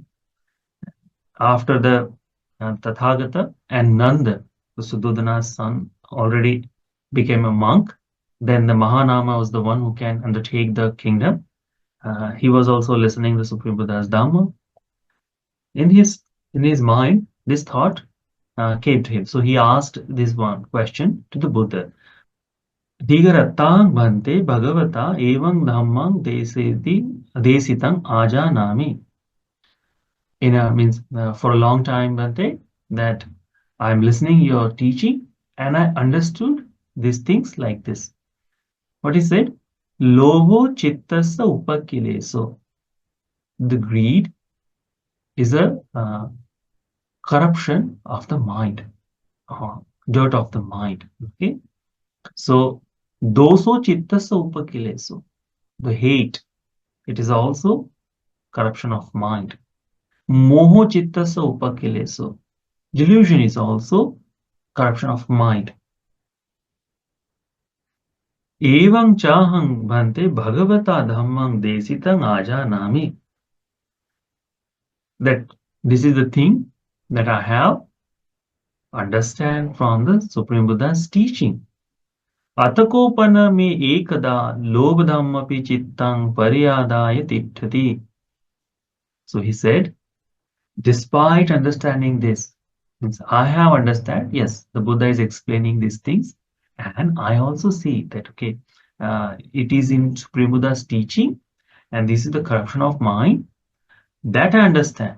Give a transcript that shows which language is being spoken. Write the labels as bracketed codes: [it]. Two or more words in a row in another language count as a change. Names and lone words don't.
[en] After the Tathagata and Nanda, the Suddhodana's son, already became a monk. Then the Mahanama was the one who can undertake the kingdom. He was also listening to the Supreme Buddha's Dhamma. In his mind, this thought came to him. So he asked this one question to the Buddha. [pi] Digaratang bhante bhagavata evang dhammang desitang ajanami. [en] Means for a long time, Bhante, that I'm listening your teaching and I understood these things like this. What he said? [pi] Loho chittasa upakileso. [en] The greed is a corruption of the mind, dirt of the mind. Okay, so [pi] doso chittasa upakileso. [en] The hate, it is also corruption of mind. [pi] Moho chittasa upakileso. [en] Delusion is also corruption of mind. [pi] Evang chahang bhante bhagavata dhammang desitang ajanami. [en] That this is the thing that I have understand from the Supreme Buddha's teaching. [pi] अतकोपन में एकदा लोभधमपि चित्तं पर्यादाय तिष्ठति. [en] So he said, despite understanding this, means I have understand, yes, the Buddha is explaining these things, and I also see that, okay, it is in Supreme Buddha's teaching, and this is the corruption of mind, that I understand.